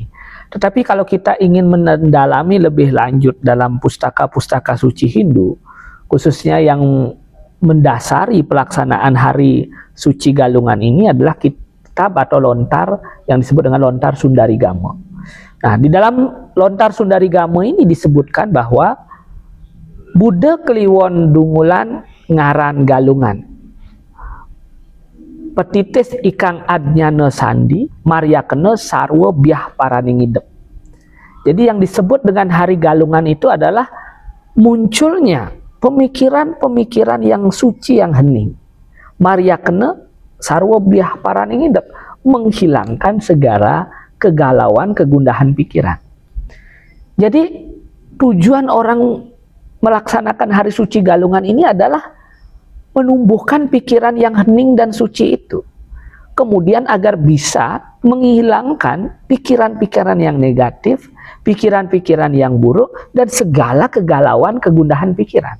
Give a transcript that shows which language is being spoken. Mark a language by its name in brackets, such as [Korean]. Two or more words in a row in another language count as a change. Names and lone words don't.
[Indonesian] Tetapi kalau kita ingin mendalami lebih lanjut dalam pustaka-pustaka suci Hindu, khususnya yang mendasari pelaksanaan Hari Suci Galungan ini adalah kitab atau lontar yang disebut dengan lontar Sundarigama. Nah, di dalam lontar Sundarigama ini disebutkan bahwa Buddha Kliwon Dungulan ngaran Galungan. [Kawi] petitis ikang adnyana sandi, maryakena sarwa biah paraning idep. [Indonesian] Jadi yang disebut dengan hari galungan itu adalah munculnya pemikiran-pemikiran yang suci yang hening. [Kawi] Maryakena sarwa biah paraning idep, [Indonesian] menghilangkan segala kegalauan, kegundahan pikiran. Jadi tujuan orang melaksanakan hari suci galungan ini adalah menumbuhkan pikiran yang hening dan suci itu. Kemudian agar bisa menghilangkan pikiran-pikiran yang negatif, pikiran-pikiran yang buruk, dan segala kegalauan, kegundahan pikiran.